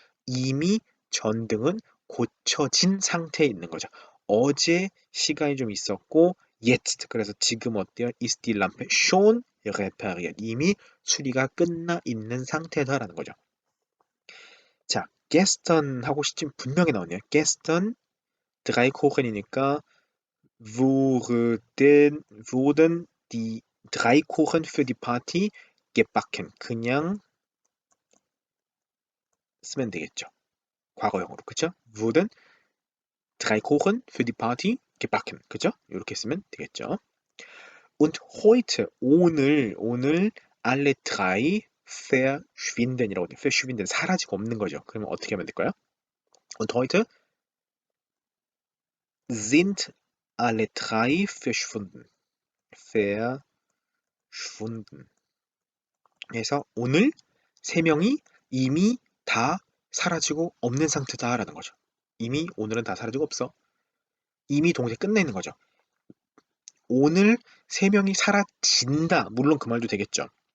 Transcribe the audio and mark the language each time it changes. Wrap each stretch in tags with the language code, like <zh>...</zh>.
<ko>이미 전등은 고쳐진 상태에 있는 거죠. 어제 시간이 좀 있었고</ko> <de>jetzt</de> <ko>그래서 지금 어때요?</ko> <de>Ist die Lampe schon repariert?</de> <ko>이미 수리가 끝나 있는 상태다라는 거죠. 자,</ko> <de>gestern</de> <ko>하고 시점 분명히 나오네요.</ko> <de>gestern drei Kuchen이니까 wurden die drei Kuchen für die Party gebacken.</de> <ko>그냥 쓰면 되겠죠. 과거형으로 그쵸?</ko> <de>wurden drei Kuchen für die Party gebacken.</de> <ko>그죠? 이렇게 쓰면 되겠죠.</ko> <de>Und heute,</de> <ko>오늘</ko> <de>alle drei verschwinden이라고 돼요. verschwinden,</de> <ko>사라지고 없는 거죠. 그러면 어떻게 하면 될까요?</ko> <de>Und heute sind alle drei verschwunden. verschwunden.</de> <ko>그래서 오늘 세 명이 이미 다 사라지고 없는 상태다라는 거죠. 이미 오늘은 다 사라지고 없어. 이미 동시에 끝내 있는 거죠. 오늘 세 명이 사라진다. 물론 그 말도 되겠죠.</ko>